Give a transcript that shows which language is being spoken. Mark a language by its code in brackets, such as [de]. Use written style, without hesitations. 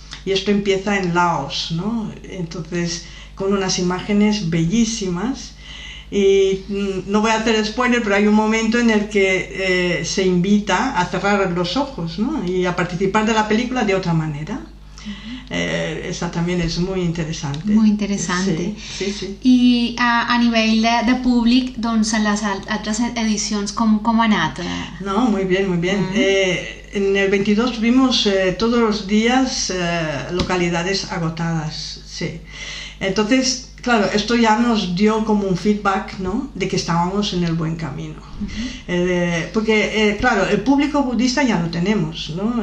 [es] Y esto empieza en Laos, ¿no? Entonces, con unas imágenes bellísimas. Y no voy a hacer spoiler, pero hay un momento en el que se invita a cerrar los ojos, ¿no? Y a participar de la película de otra manera. Esa también es muy interesante. Muy interesante. Sí, sí. [ca] I a nivell de públic, doncs en les altres edicions com ha anat? [es] No, muy bien, muy bien. En el 22 tuvimos todos los días localidades agotadas, sí. Entonces, claro, esto ya nos dio como un feedback, ¿no? De que estábamos en el buen camino. Porque, claro, el público budista ya lo tenemos, ¿no?